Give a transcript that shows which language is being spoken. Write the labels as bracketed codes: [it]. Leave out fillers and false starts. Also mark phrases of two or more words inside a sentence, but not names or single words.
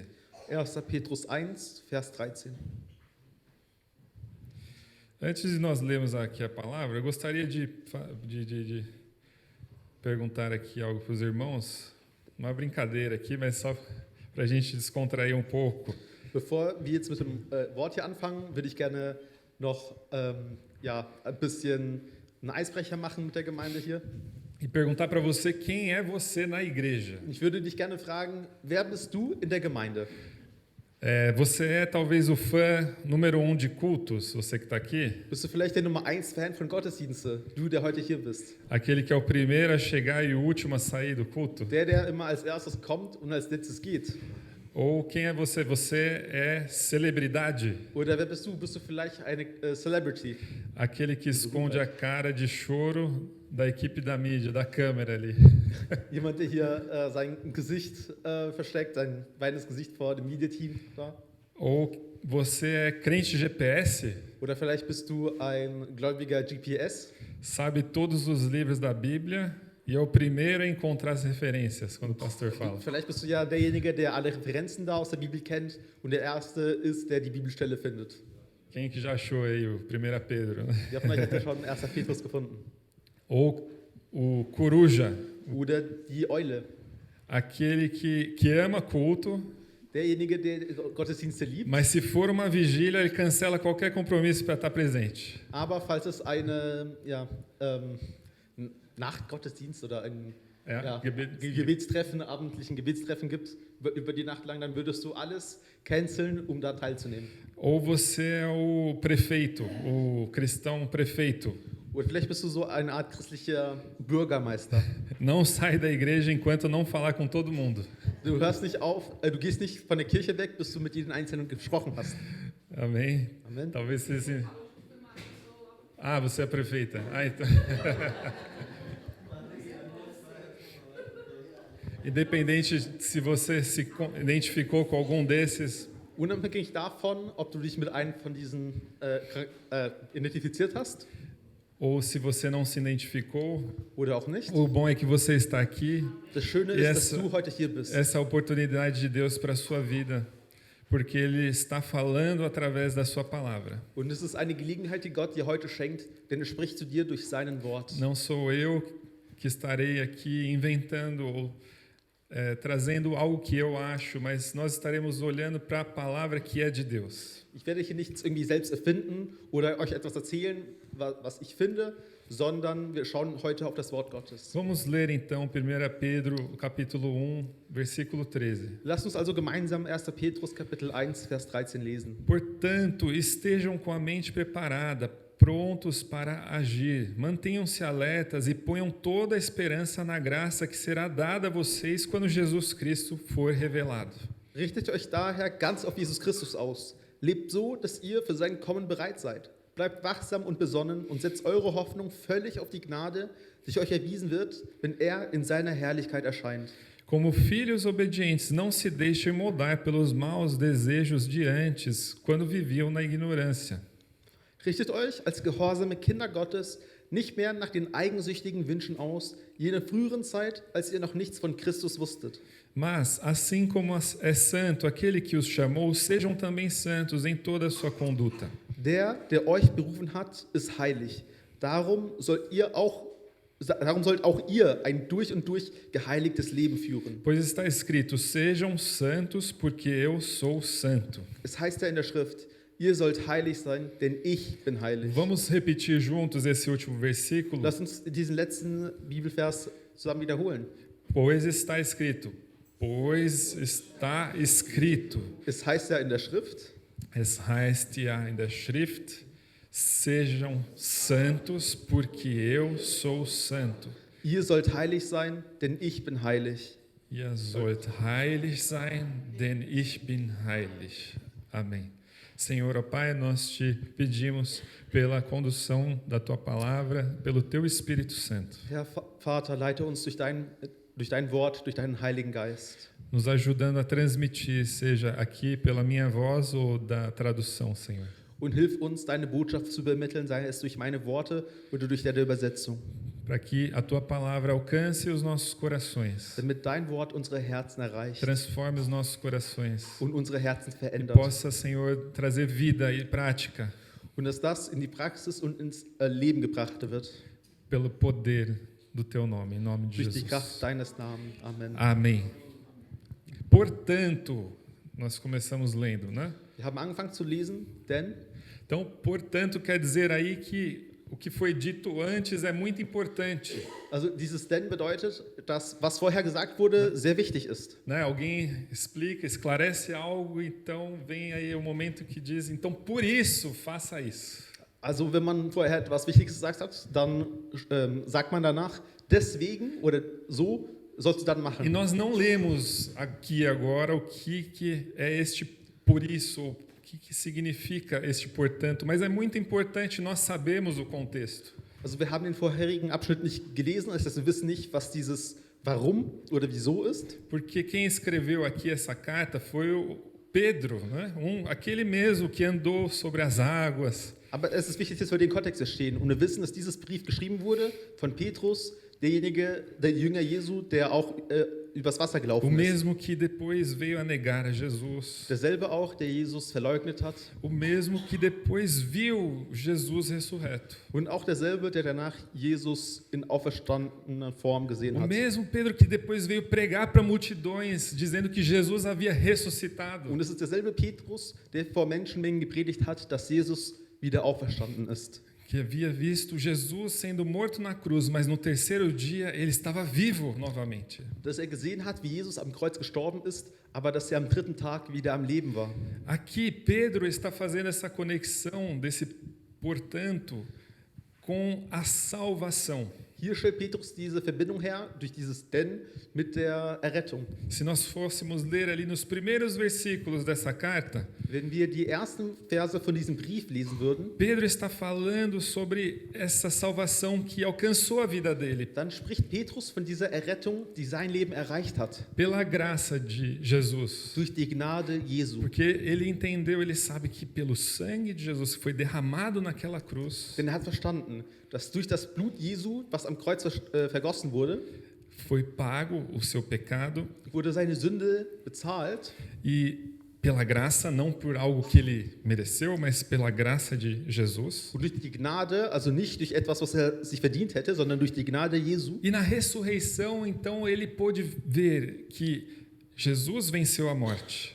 [de] 1. Petrus 1, Vers 13. [pt] Antes de nós lermos aqui a palavra, eu gostaria de perguntar aqui algo para os irmãos. Uma brincadeira aqui, mas só para a gente descontrair um pouco. [de] Bevor wir jetzt mit dem Wort hier anfangen, würde ich gerne noch ein bisschen einen Eisbrecher machen mit der Gemeinde hier. [pt] E perguntar para você quem é você na igreja. [de] Ich würde dich gerne fragen, wer bist du in der Gemeinde? [pt] Você é talvez o fã número 1 de cultos, você que está aqui? [de] Bist du vielleicht der Nummer 1 Fan von Gottesdienste, du, der heute hier bist? [pt] Aquele que é o primeiro a chegar e o último a sair do culto? [de] Der immer als erstes kommt und als letztes geht? [pt] Ou quem é você? Você é celebridade? [de] Oder wer bist du? Bist du vielleicht eine Celebrity? [pt] Aquele que esconde a cara de choro da equipe da mídia, da câmera ali. [de] Jemand, der hier sein Gesicht versteckt, sein weinendes Gesicht vor dem Media-Team. Da. [pt] Ou você é crente GPS? [de] Oder vielleicht bist du ein gläubiger GPS, [pt] Sabe todos os livros da Bíblia e é o primeiro a encontrar as referências quando o pastor fala. [de] vielleicht bist du ja derjenige, der alle Referenzen da aus der Bibel kennt und der Erste ist, der die Bibelstelle findet. [pt] Quem que já achou aí o 1 Pedro? Né? [de] Wer von euch hat ja schon 1. Petrus gefunden? [pt] Ou o coruja, [de] Oder die Eule, [pt] aquele que ama culto, [de] derjenige, der Gottesdienste liebt, [pt] mas se for uma vigília, ele cancela qualquer compromisso para estar presente. [de] aber falls es eine Nachtgottesdienst oder ein Gebetstreffen, abendlichen Gebetstreffen gibt, über die Nacht lang, dann würdest du alles canceln, um da teilzunehmen. [pt] Ou você é o prefeito, o cristão prefeito. [de] Oder vielleicht bist du so eine Art christlicher Bürgermeister. [pt] Não sai da igreja enquanto não falar com todo mundo. [de] Du hörst nicht auf, du gehst nicht von der Kirche weg, bis du mit jedem Einzelnen gesprochen hast. [pt] Amém? Amém. Talvez você... Ah, você é prefeita. Ah, então... Independente se você se identificou com algum desses, [de] Unabhängig davon, ob du dich mit einem von diesen identifiziert hast [pt] ou se você não se identificou, [de] oder auch nicht. [pt] o bom é que você está aqui. [de] Das Schöne [pt] E [de] ist, [pt] essa- [de] dass du heute hier bist. [pt] Essa é a oportunidade de Deus para a sua vida, porque Ele está falando através da sua palavra. [de] Und es ist eine Gelegenheit, die Gott dir heute schenkt, denn er spricht zu dir durch seinen Wort. [pt] Não sou eu que estarei aqui inventando ou trazendo algo que eu acho, mas nós estaremos olhando para a palavra que é de Deus. [de] Ich werde hier nichts irgendwie selbst erfinden oder euch etwas erzählen, was ich finde, sondern wir schauen heute auf das Wort Gottes. [pt] Vamos ler então 1 Pedro, capítulo 1, versículo 13. [de] Lasst uns also gemeinsam 1. Petrus Kapitel 1, Vers 13 lesen. [pt] Portanto, estejam com a mente preparada, prontos para agir. Mantenham-se alertas e ponham toda a esperança na graça que será dada a vocês quando Jesus Cristo for revelado. [de] Richtet euch daher ganz auf Jesus Christus aus. Lebt so, dass ihr für sein Kommen bereit seid. Bleibt wachsam und besonnen und setzt eure Hoffnung völlig auf die Gnade, die euch erwiesen wird, wenn er in seiner Herrlichkeit erscheint. [pt] Como filhos obedientes, não se deixem moldar pelos maus desejos de antes, quando viviam na ignorância. [de] Richtet euch als gehorsame Kinder Gottes nicht mehr nach den eigensüchtigen Wünschen aus, wie in der früheren Zeit, als ihr noch nichts von Christus wusstet. [pt] Mas, assim como é santo aquele que os chamou, sejam também santos em toda a sua conduta. [de] Der euch berufen hat, ist heilig. Darum sollt auch ihr ein durch und durch geheiligtes Leben führen. [pt] Pois está escrito, sejam santos, porque eu sou santo. [de] Es heißt ja in der Schrift, ihr sollt heilig sein, denn ich bin heilig. [pt] Vamos repetir juntos esse último versículo? [de] Lass uns diesen letzten Bibelvers zusammen wiederholen. [pt] Pois está escrito. Pois está escrito. [de] Es heißt ja in der Schrift, Es heißt ja in der Schrift, [pt] sejam santos, porque eu sou santo. [de] ihr sollt heilig sein, denn ich bin heilig. Ihr sollt heilig sein, denn ich bin heilig. [pt] Amém. Senhor, ó Pai, nós te pedimos pela condução da tua palavra, pelo teu Espírito Santo. [de] Herr Vater, leite uns durch dein Wort, durch deinen Heiligen Geist. [pt] Nos ajudando a transmitir, seja aqui pela minha voz ou da tradução, Senhor. [de] Und hilf uns, deine Botschaft zu übermitteln, sei es durch meine Worte oder durch deine Übersetzung. [pt] Para que a tua palavra alcance os nossos corações, [de] Damit dein Wort unsere Herzen erreicht [pt] transforme os nossos corações [de] und unsere Herzen [pt] e [de] verändert. [pt] possa, Senhor, trazer vida e prática [de] Und dass das in die Praxis und ins Leben gebracht wird. [pt] pelo poder do teu nome, em nome de [de] Durch die [pt] Jesus. [de] Kraft deines Namens. Amen. [pt] Amém. Portanto, nós começamos lendo, né? [de] Wir haben angefangen zu lesen, denn [pt] Então, portanto, quer dizer aí que o que foi dito antes é muito importante. [de] also dieses denn bedeutet, dass was vorher gesagt wurde, sehr wichtig ist. [pt] Né? Alguém explica, esclarece algo, então vem aí o momento que diz, então por isso faça isso. [de] Also wenn man vorher etwas Wichtiges gesagt hat, dann sagt man danach, deswegen oder so sollst du dann [pt] E [de] machen. [pt] nós não lemos aqui agora o que é este por isso, o que significa este portanto, mas é muito importante nós sabemos o contexto. [de] Also wir haben den vorherigen Abschnitt nicht gelesen, das heißt, wir wissen nicht, was dieses Warum oder Wieso ist. [pt] Porque quem escreveu aqui essa carta foi o Pedro, né? Aquele mesmo que andou sobre as águas. [de] Aber es ist wichtig, dass wir den Kontext verstehen. Und wir wissen, dass dieses Brief geschrieben wurde von Petrus, der Jünger Jesu, der auch übers Wasser [pt] O [de] gelaufen ist. [pt] mesmo que depois veio a negar a Jesus. [de] Derselbe auch, der Jesus verleugnet hat. [pt] O mesmo que depois viu Jesus ressurreto. [de] Und auch derselbe, der danach Jesus in auferstandener Form gesehen [pt] O [de] hat. [pt] mesmo Pedro que depois veio pregar para multidões, dizendo que Jesus havia ressuscitado. [de] Und es ist derselbe Petrus, der vor Menschenmengen gepredigt hat, dass Jesus wieder auferstanden ist. [pt] Que havia visto Jesus sendo morto na cruz, mas no terceiro dia ele estava vivo novamente. [de] Dass gesehen hat, wie Jesus am Kreuz gestorben ist, aber dass am dritten Tag wieder am Leben war. [pt] Aqui Pedro está fazendo essa conexão desse portanto com a salvação. [de] Hier stellt Petrus diese Verbindung her, durch dieses Denn, mit der Errettung. [pt] Se nós fôssemos ler ali nos primeiros versículos dessa carta, [de] Wenn wir die ersten Verse von diesem Brief lesen würden, [pt] Pedro está falando sobre essa salvação que alcançou a vida dele [de] dann spricht Petrus von dieser Errettung, die sein Leben erreicht hat, [pt] pela graça de Jesus. [de] durch die Gnade Jesu. [pt] Porque ele entendeu, ele sabe que pelo sangue de Jesus que foi derramado naquela cruz, [de] Denn er hat verstanden, dass durch das Blut Jesu, was am Kreuz vergossen wurde, [pt] foi pago o seu pecado [de] wurde seine Sünde bezahlt. [pt] e pela graça, não por algo que ele mereceu, mas pela graça de Jesus. [de] Und durch die Gnade, also nicht durch etwas, was er sich verdient hätte, sondern durch die Gnade Jesu. [pt] E na ressurreição, então, ele pôde ver que Jesus venceu a morte.